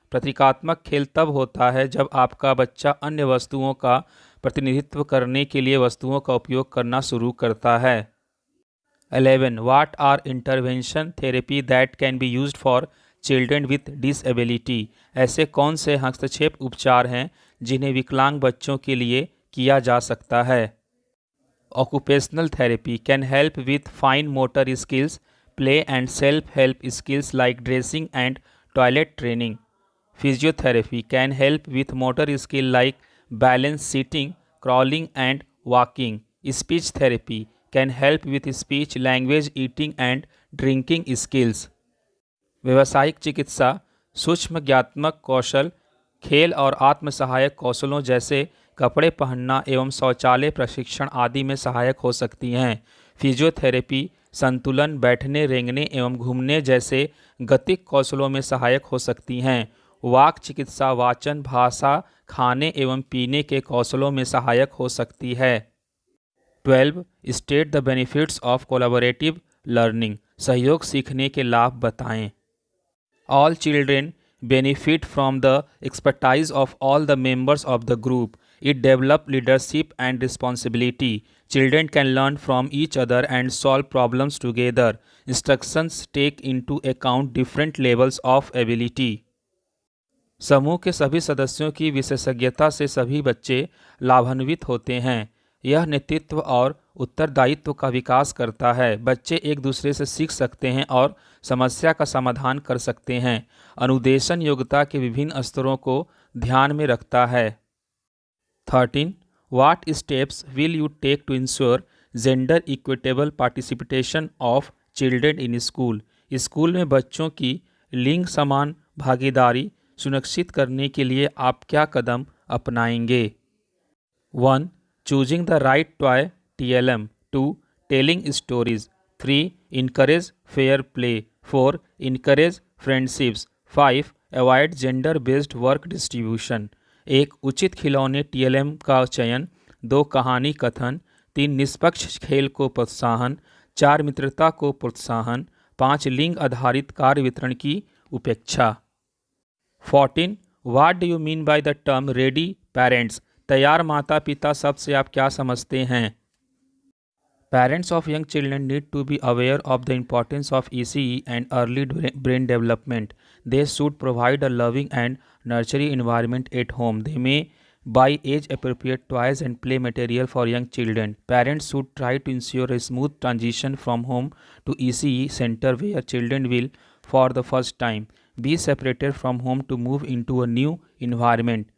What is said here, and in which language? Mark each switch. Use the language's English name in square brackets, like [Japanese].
[Hindi] प्रतीकात्मक खेल तब होता है जब आपका बच्चा अन्य वस्तुओं का प्रतिनिधित्व करने के लिए वस्तुओं का उपयोग करना शुरू करता है। 11. [English] What are intervention therapy that can be used for children with disability. [Hindi] ऐसे कौन से हस्तक्षेप उपचार हैं जिन्हें विकलांग बच्चों के लिए किया जा सकता है। [English] Occupational therapy can help with fine motor skills play and self-help skills like dressing and toilet training. Physiotherapy can help with motor skill like balance, sitting, crawling and walking. Speech therapy can help with speech, language, eating and drinking skills. [Hindi] व्यावसायिक चिकित्सा सूक्ष्म ज्ञानात्मक कौशल खेल और आत्म सहायक कौशलों जैसे कपड़े पहनना एवं शौचालय प्रशिक्षण आदि में सहायक हो सकती हैं। फिजियोथेरेपी संतुलन बैठने रेंगने एवं घूमने जैसे गतिक कौशलों में सहायक हो सकती हैं। वाक चिकित्सा वाचन भाषा खाने एवं पीने के कौशलों में सहायक हो सकती है। 12. [English] state the benefits of collaborative learning [Hindi] सहयोग सीखने के लाभ बताएं। [English] All children benefit from the expertise of all the members of the group. It develops leadership and responsibility. Children can learn from each other and solve problems together. Instructions take into account different levels of ability. [Hindi] समूह के सभी सदस्यों की विशेषज्ञता से सभी बच्चे लाभान्वित होते हैं। यह नेतृत्व और उत्तरदायित्व का विकास करता है। बच्चे एक दूसरे से सीख सकते हैं और समस्या का समाधान कर सकते हैं। अनुदेशन योग्यता के विभिन्न स्तरों को ध्यान में रखता है। 13. [English] What steps will you take to ensure gender equitable participation of children in school? [Hindi] School में बच्चों की लिंग समान भागीदारी सुनिश्चित करने के लिए आप क्या कदम अपनाएंगे? [English] 1. Choosing the right toy TLM. 2. Telling stories. 3. Encourage fair play. 4. Encourage friendships. 5. Avoid gender-based work distribution. 1. [Hindi] उचित खिलौने TLM का चयन। 2. कहानी कथन। 3. निष्पक्ष खेल को प्रोत्साहन। 4. मित्रता को प्रोत्साहन। 5. लिंग आधारित कार्य वितरण की उपेक्षा। 14. [English] What do you mean by the term ready parents? [Hindi] तैयार माता पिता शब्द से आप क्या समझते हैं? [English] Parents of young children need to be aware of the importance of ECE and early brain development. They should provide a loving and nurturing environment at home. They may buy age-appropriate toys and play material for young children. Parents should try to ensure a smooth transition from home to ECE center where children will, for the first time, be separated from home to move into a new environment.